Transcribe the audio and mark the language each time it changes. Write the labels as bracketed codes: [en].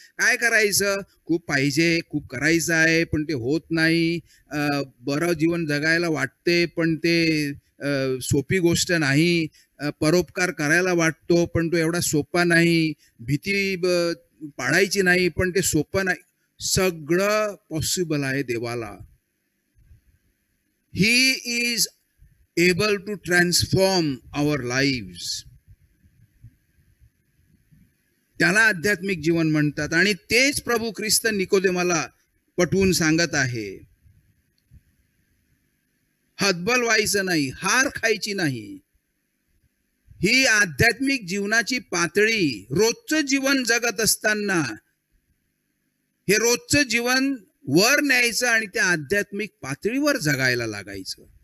[mr] काय करायचं, खूप पाहिजे, खूप करायचं आहे, पण ते होत नाही. बरं जीवन जगायला वाटते, पण ते सोपी गोष्ट नाही. परोपकार करायला वाटतो, पण तो एवढा सोपा नाही. भीती पाडायची नाही, पण ते सोपं नाही. सगळं पॉसिबल आहे देवाला. [en] He is able to transform our lives. [mr] त्याला आध्यात्मिक जीवन म्हणतात. आणि तेच प्रभू ख्रिस्त निकोदेमाला पटवून सांगत आहे. हतबल व्हायचं नाही, हार खायची नाही. ही आध्यात्मिक जीवनाची पातळी, रोजचं जीवन जगत असताना हे रोजचं जीवन वर न्यायचं आणि त्या आध्यात्मिक पातळीवर जगायला लागायचं.